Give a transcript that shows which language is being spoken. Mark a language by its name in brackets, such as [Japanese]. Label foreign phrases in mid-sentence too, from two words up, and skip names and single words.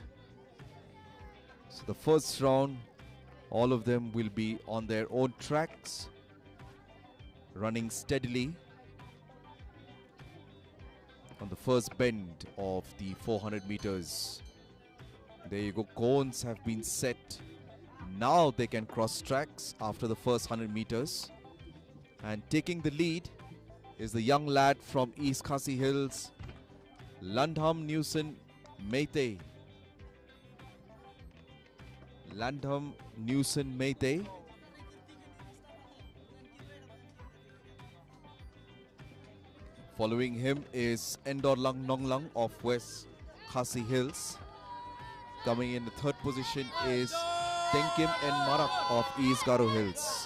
[English] So the first round, all of them will be on their own tracks, running steadily on the first bend of the 400 meters. There you go. Cones have been set. Now they can cross tracks after the first 100 meters. And taking the lead is the young lad from East Khasi Hills, Landham Newson Meitei. Landham Newson Meitei. Following him is Endor Lang Nong Lang of West Khasi Hills. Coming in the third position is Tenkim and Marak of East Garo Hills.